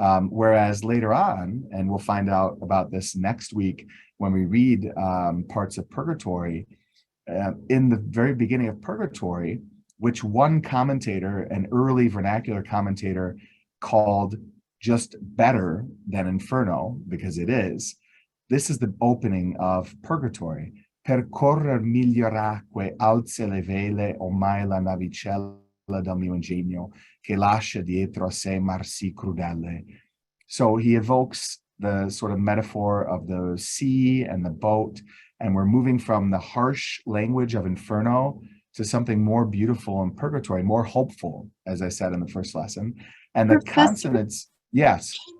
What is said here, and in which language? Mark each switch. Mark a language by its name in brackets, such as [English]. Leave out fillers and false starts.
[English] Whereas later on, and we'll find out about this next week when we read parts of Purgatory, in the very beginning of Purgatory, which one commentator, an early vernacular commentator, called just better than Inferno, because it is, this is the opening of Purgatory. [Italian] Percorrer miglior acque, alze le vele, ormai la navicella del mio ingegno, che lascia dietro a sé mar sì crudele. [English] So he evokes the sort of metaphor of the sea and the boat, and we're moving from the harsh language of Inferno to something more beautiful in Purgatory, more hopeful, as I said in the first lesson. And the Professor, consonants, yes.